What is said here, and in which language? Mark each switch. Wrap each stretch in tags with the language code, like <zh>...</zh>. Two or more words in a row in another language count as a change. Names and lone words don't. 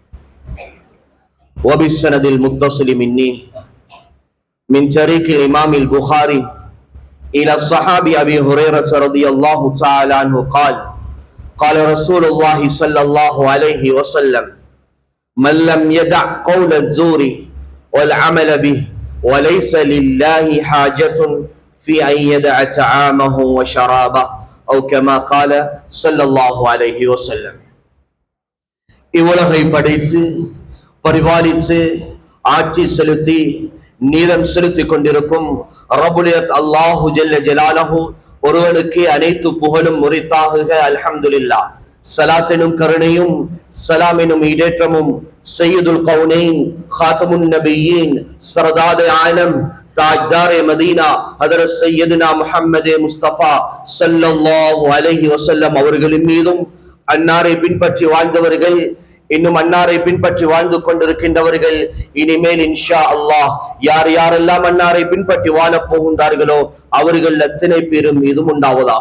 <ar>وبالسند المتصل مني من طريق الإمام البخاري إلى الصحابي أبي هريرة رضي الله تعالى عنه قال رسول الله صلى الله عليه وسلم: من لم يدع قول الزور والعمل به وليس لله حاجة في أن يدع طعامه وشرابه أو كما قال صلى الله عليه وسلم.</ar> <ta>இவ்வுலகை படைத்து பரிபாலித்து ஆட்சி செலுத்தி நீதம் செலுத்திக் கொண்டிருக்கும் ரப்புல்</ta> <ar>الله جل جلاله</ar> <ta>ஒருவனுக்கு அனைத்து புகழும் உரித்தாகுக.</ta> <ar>الحمد لله.</ar> <ta>ஸலாத்தினும் கருணையும் ஸலாமினும் ஈடேற்றமும்</ta> <ar>سيد الكونين خاتم النبيين</ar> <ur>سردار عالم تاجدار مدینہ</ur> <ta>ஹஜ்ரத் சய்யிதுனா முஹம்மது முஸ்தபா</ta> <ar>صلى الله عليه وسلم</ar> <ta>அவர்களின் மீதும், அன்னாரை பின்பற்றி வாழ்ந்தவர்கள், இன்னும் அன்னாரை பின்பற்றி வாழ்ந்து கொண்டிருக்கின்றவர்கள், இனிமேல்</ta> <ar>إن شاء الله</ar> <ta>யார் யாரெல்லாம் அன்னாரை பின்பற்றி வாழப் போகின்றார்களோ அவர்கள் அத்தனை பேரும் மீதும் உண்டாவதாக.</ta>